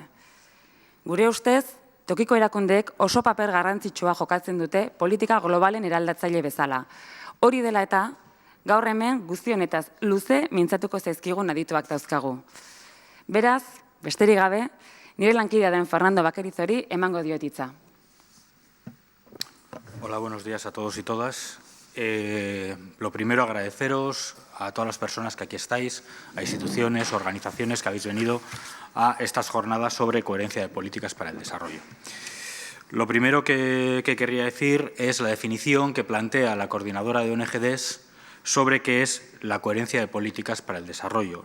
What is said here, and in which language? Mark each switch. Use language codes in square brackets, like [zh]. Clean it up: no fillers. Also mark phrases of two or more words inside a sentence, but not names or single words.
[eu] Gure ustez, tokiko erakundeek oso paper garrantzitsua jokatzen dute politika globalen eraldatzaile bezala. Hori dela eta, gaur hemen guzti honetaz luze mintzatuko zaizkigun adituak dauzkagu. Beraz, besterik gabe, nire lankidea den Fernando Bakerizori emango diot hitza. [es] Hola, buenos días a todos y todas. Lo primero, agradeceros a todas las personas que aquí estáis, a instituciones, organizaciones que habéis venido a estas jornadas sobre coherencia de políticas para el desarrollo. Lo primero que querría decir es la definición que plantea la coordinadora de ONGDs sobre qué es la coherencia de políticas para el desarrollo.